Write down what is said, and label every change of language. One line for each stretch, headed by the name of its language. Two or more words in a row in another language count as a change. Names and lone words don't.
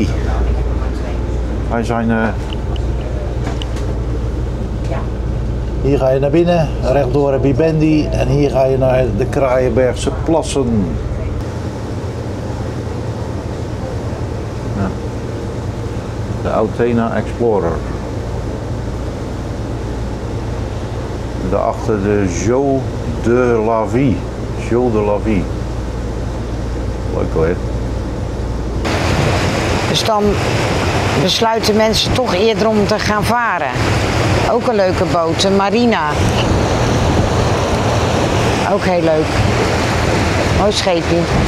Dutch: Wij zijn hier ga je naar binnen, rechtdoor heb je Bendy en hier ga je naar de Kraaienbergse Plassen. Ja. De Autena Explorer. Daarachter de Jeux de la Vie. Jeux de la Vie. Leuk hoor. Dus dan besluiten mensen toch eerder om te gaan varen. Ook een leuke boot, een Marina. Ook heel leuk. Mooi scheepje.